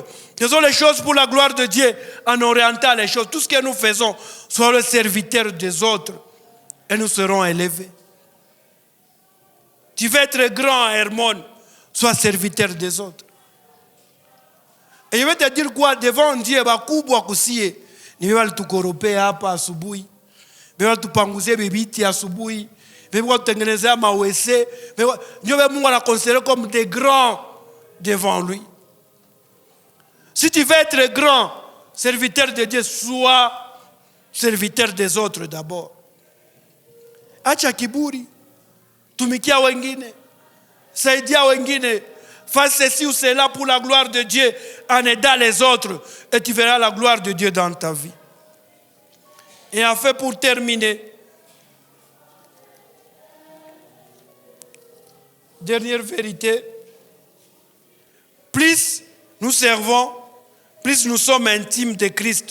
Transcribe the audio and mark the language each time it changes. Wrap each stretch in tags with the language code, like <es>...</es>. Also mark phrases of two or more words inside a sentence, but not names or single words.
<fr>Faisons les choses pour la gloire de Dieu en orientant les choses. Tout ce que nous faisons, soyons le serviteur des autres et nous serons élevés. Tu veux être grand, Hermon, sois serviteur des autres. Et je vais te dire quoi, devant Dieu,</fr> <sw>bakubwa kusie, ni wewe tukorope hapa asubuhi. Wewe tupanguzie bibiti asubuhi. Wewe tutengenezea mawese. Wewe Mungu anaconsidère</sw> <fr>comme des grands devant lui. Si tu veux être grand, serviteur de Dieu, sois serviteur des autres d'abord.</fr> <sw>Acha kiburi. Tumikia wengine. Saidia wengine.</sw> <fr>Fais ceci ou cela pour la gloire de Dieu en aidant les autres et tu verras la gloire de Dieu dans ta vie. Et enfin, pour terminer, dernière vérité, plus nous servons, plus nous sommes intimes de Christ.</fr>